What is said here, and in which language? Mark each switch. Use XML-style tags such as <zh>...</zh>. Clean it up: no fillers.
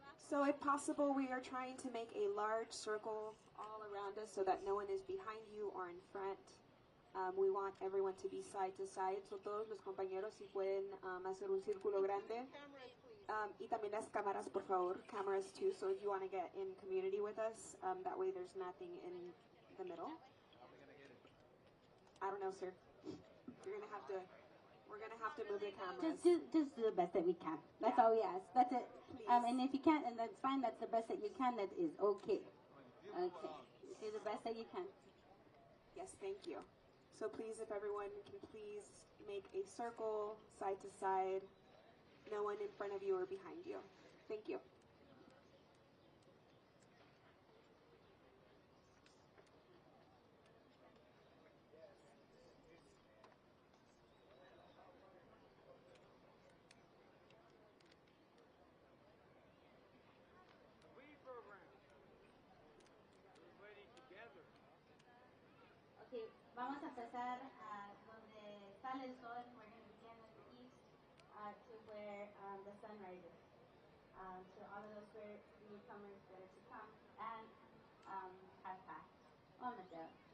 <en>So if possible, we are trying to make a large circle all around us so that no one is behind you or in front. We want everyone to be side to side.</en> <es>So todos los compañeros si pueden hacer un círculo grande. Y también las cámaras, por favor.</es> <en>Cameras too. So if you want to get in community with us, that way there's nothing in the middle. I don't know, sir. We're gonna have to move the cameras. Just do the best that we can. That's all we ask. That's it. And if you can't, and that's fine. That's the best that you can. That is okay. Okay. Do the best that you can. Yes, thank you. So please, if everyone can please make a circle side to side. No one in front of you or behind you. Thank you.</en> <es>Okay, vamos a empezar donde sale el sol.</es> <en>We're going to begin at the east to where the sun rises. To all of those newcomers that are to come and have passed. Oh my God.</en>